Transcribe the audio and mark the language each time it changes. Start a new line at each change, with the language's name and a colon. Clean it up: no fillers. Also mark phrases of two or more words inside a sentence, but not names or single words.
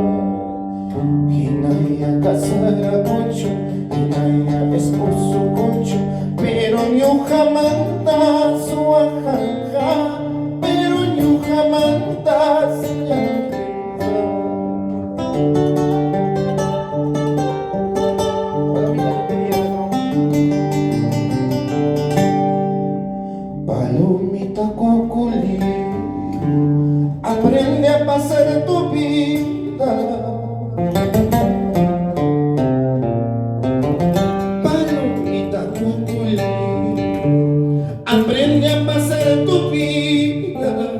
Quechua: Hinaya saragucho, hinaya esposugucho, pero ñuqa mantas wahanka, pero ñuqa mantas llakinqa.
Spanish: Palomita cuculí, aprende a pasar tu vida. Palomita cuculí, aprende a pasar tu vida.